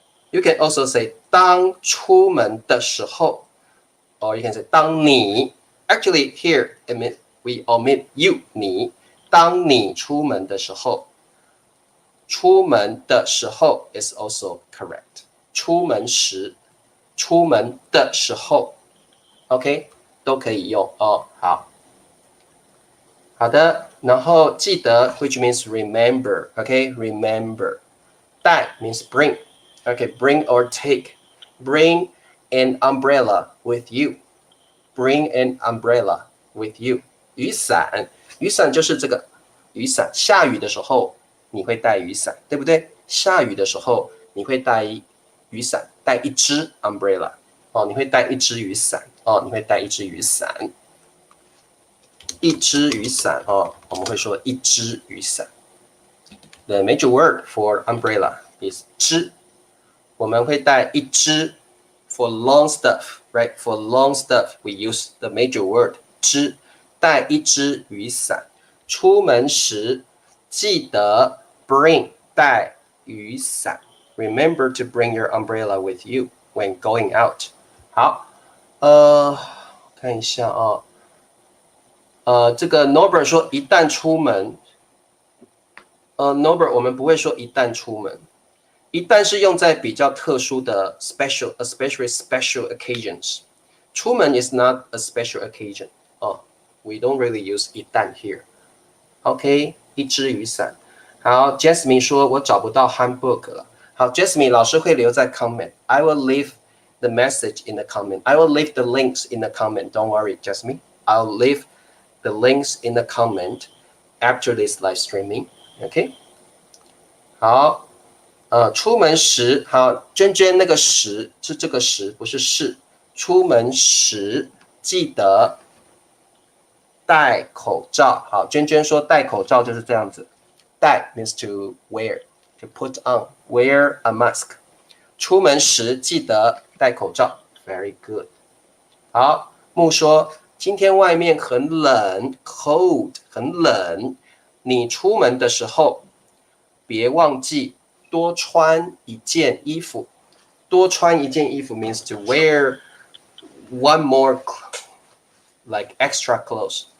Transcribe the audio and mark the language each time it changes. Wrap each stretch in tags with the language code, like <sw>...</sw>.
<en>You can also say</en> <zh>当出门的时候。</zh> <en>Or you can say 当你 actually here we omit you</en> <zh>你当你出门的时候。出门的时候</zh> <en>is also correct。</en> <zh>出门时，出门的时候 OK 都可以用好的，然后记得</zh> <en>which means remember OK remember。带 means bring OK bring or take bring an umbrella with you. Bring an umbrella with you.</en> <zh>雨伞，雨伞就是这个雨伞。下雨的时候你会带雨伞，对不对？下雨的时候你会带雨伞，带一支 umbrella 你会带一支雨伞你会带一支雨伞。一支雨伞我们会说一支雨伞。</zh> <en>The major word for umbrella is 支。</en> <zh>我们会带一支</zh> <en>for long stuff, right? For long stuff, we use the major word 支，</en> <zh>带一支雨伞。出门时记得 bring 带雨伞。</zh> <en>Remember to bring your umbrella with you when going out.</en> <zh>好，看一下这个 Norbert 说一旦出门，Norbert 我们不会说一旦出门。一旦是用在比较特殊的</zh> <en>especially special occasions。出门 is not a special occasion. We don't really use 一旦 here.</en> <zh>OK， 一支雨伞。好 ，Jasmine 说我找不到 handbook 了。好 ，Jasmine 老师会留在 comment.</zh> <en>I will leave the message in the comment. I will leave the links in the comment. Don't worry, Jasmine. I'll leave the links in the comment after this live streaming.</en> <zh>OK， 好。出门时，好，娟娟那个时是这个时，不是是。出门时记得戴口罩。好，娟娟说戴口罩就是这样子。</zh> <en>戴 means to wear, to put on, wear a mask.</en> <zh>出门时记得戴口罩。</zh> <en>Very good.</en> <zh>好，木说今天外面很冷 ，cold 很冷。你出门的时候别忘记多穿一件衣服。多穿一件衣服</zh> <en>means to wear one more like extra clothes.</en>